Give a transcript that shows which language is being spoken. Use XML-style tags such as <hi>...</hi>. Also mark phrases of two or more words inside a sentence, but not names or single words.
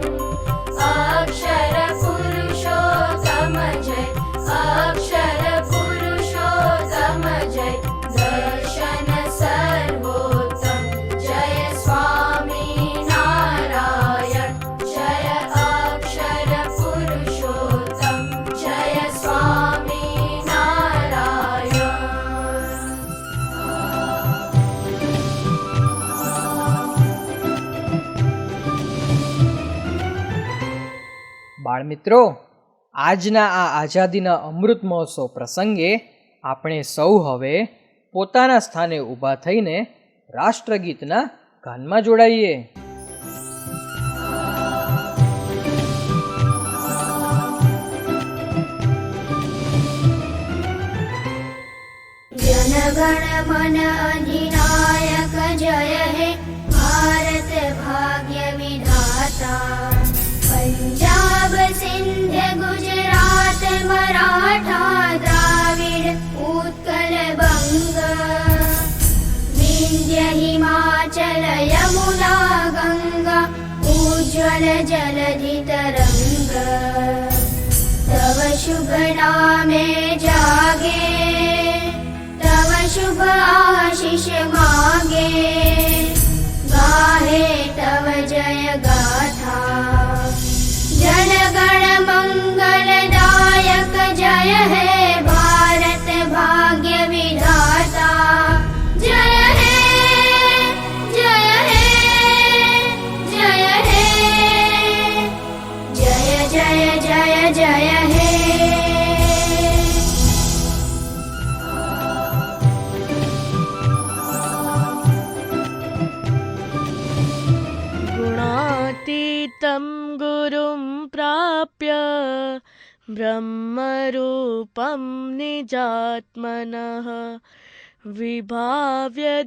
<sa>जय अक्षर पुरुषोत्तम जय दर्शन सर्वोत्तम जय स्वामी नारायण जय अक्षर पुरुषोत्तम जय स्वामी नारायण</sa> <gu>બાળમિત્રો, આજના આ આઝાદીના અમૃત મહોત્સવ પ્રસંગે આપણે સૌ હવે પોતાના સ્થાને ઊભા થઈને રાષ્ટ્રગીતના ગાનમાં જોડાઈએ.</gu> <bn>জনগণ মন অধিনায়ক জয় হে ভারত ভাগ্য বিধাতা পঞ্জাব সিন্ধ গুজরাট মরাঠা দ্রাবিড় উৎকল বঙ্গ বিন্ধ্য হিমাচল যমুনা গঙ্গা উজ্জ্বল জলধি তরঙ্গ তব শুভ নামে জাগে তব শুভ আশিস মাগে গাহে তব জয় গাথা জনগণ মঙ্গলদায়ক জয় হে ভারত ভাগ্য বিধাতা জয় হে জয় হে জয় হে জয় জয় জয় জয় হে</bn> <sa>गुणातीतं गुरुं प्राप्य ब्रह्मरूपं निजात्मनः विभाव्य</sa>